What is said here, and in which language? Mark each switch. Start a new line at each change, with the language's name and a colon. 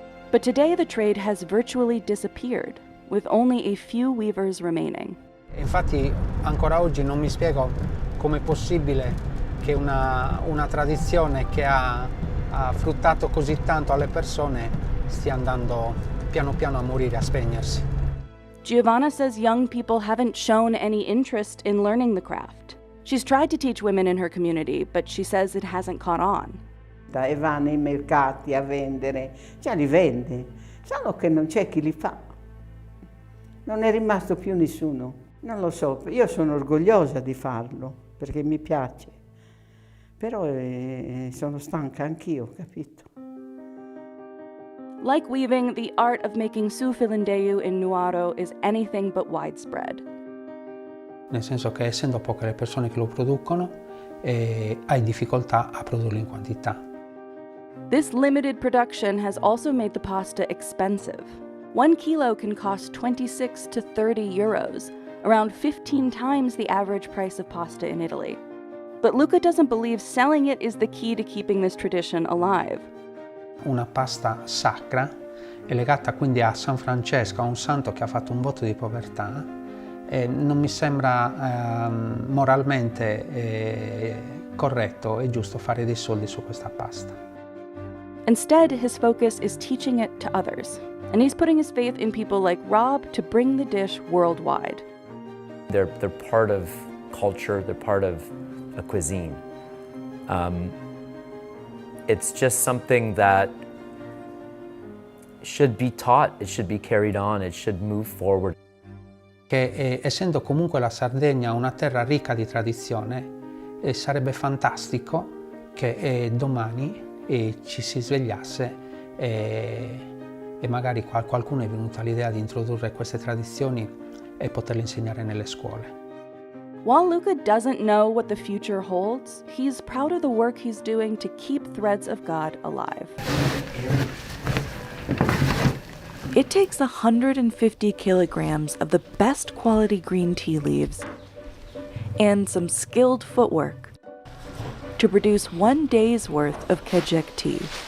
English: But today the trade has virtually disappeared, with only a few weavers remaining.
Italian: Infatti ancora oggi non mi spiego com'è possibile che una tradizione che ha fruttato così tanto alle persone stia andando piano piano a morire, a spegnersi.
English: Giovanna says young people haven't shown any interest in learning the craft. She's tried to teach women in her community, but she says it hasn't caught on.
Italian: E va nei mercati a vendere, già li vende, solo che non c'è chi li fa. Non è rimasto più nessuno. Non lo so, io sono orgogliosa di farlo, perché mi piace. Però sono stanca anch'io, capito?
English: Like weaving, the art of making sufilindeyu in Nuoro is anything but widespread.
Italian: Nel senso che essendo poche le persone che lo producono, hai difficoltà a produrlo in quantità.
English: This limited production has also made the pasta expensive. 1 kilo can cost 26 to 30 euros, around 15 times the average price of pasta in Italy. But Luca doesn't believe selling it is the key to keeping this tradition alive.
Italian: Una pasta sacra è legata quindi a San Francesco, a un santo che ha fatto un voto di povertà, e non mi sembra moralmente corretto e giusto fare dei soldi su questa pasta.
English: Instead, his focus is teaching it to others, and he's putting his faith in people like Rob to bring the dish worldwide. They're part of culture, they're part of a cuisine. It's just something that should be taught, it should be carried on, it should move forward.
Italian: Che essendo comunque la Sardegna una terra ricca di tradizione, sarebbe fantastico che domani ci si svegliasse e magari qualcuno è venuto all'idea di introdurre queste tradizioni e poterle insegnare nelle scuole.
English: While Luca doesn't know what the future holds, he's proud of the work he's doing to keep Threads of God alive. It takes 150 kilograms of the best quality green tea leaves and some skilled footwork to produce 1 day's worth of kejek tea.